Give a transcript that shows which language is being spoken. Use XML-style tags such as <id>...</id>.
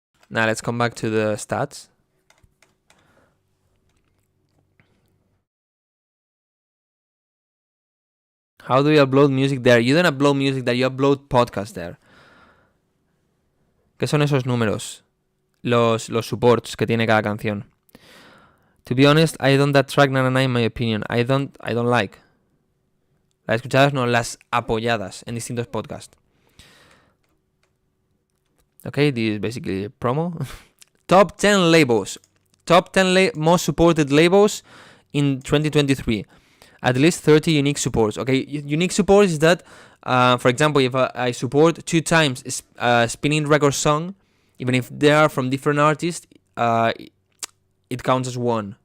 <en>Now let's come back to the stats. How do you upload music there? You don't upload music there, you upload podcast there.</en> <es>¿Qué son esos números? Los supports que tiene cada canción.</es> <en>To be honest, I don't that track 99 in my opinion. I don't like.</en> <es>Las escuchadas no, las apoyadas en distintos podcasts.</es> <en>Okay, this is basically a promo. Top 10 labels. Top 10 most supported labels in 2023. At least 30 unique supports. Okay, unique support is that, for example, if I support 2 times a spinning record song, even if they are from different artists, it counts as one.</en>